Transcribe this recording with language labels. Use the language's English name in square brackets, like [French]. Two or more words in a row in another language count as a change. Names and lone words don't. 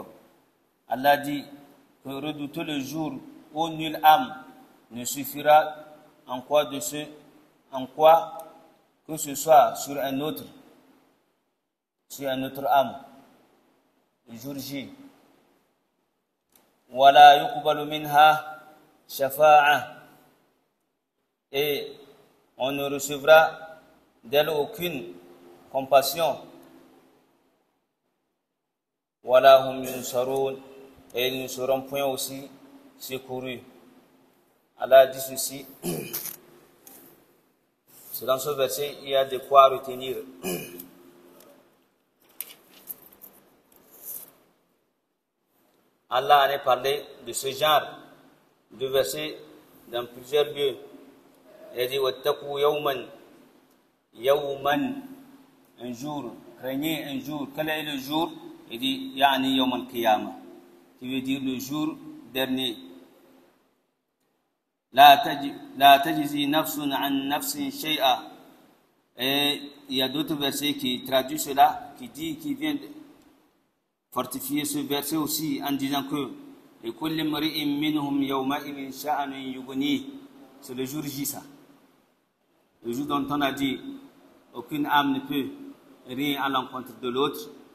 [French] Allah dit que redouter le jour où nulle âme ne suffira en quoi que ce soit sur un autre âme, le jour J. [Arabic] ولا يقبل منها شفاعة, [French] et on ne recevra d'elle aucune compassion. [Arabic] ولا هم ينصرون, [French] et ils ne seront point aussi secourus. Allah dit ceci. C'est dans ce verset, il y a de quoi retenir. Allah en a parlé de ce genre de versets dans plusieurs lieux. Il a dit [Arabic] واتقوا يوما يوما, [French] un jour, craignez un jour. Quel est le jour? Il dit [Arabic] يعني يوم القيامة, [French] qui veut dire le jour dernier. [Arabic] لا تجزي نفس عن نفس شيئا. [French] Et il y a d'autres versets qui traduisent cela, qui viennent fortifier ce verset aussi en disant que c'est le jour J, ça. Le jour dont on a dit aucune âme ne peut rien à l'encontre de l'autre.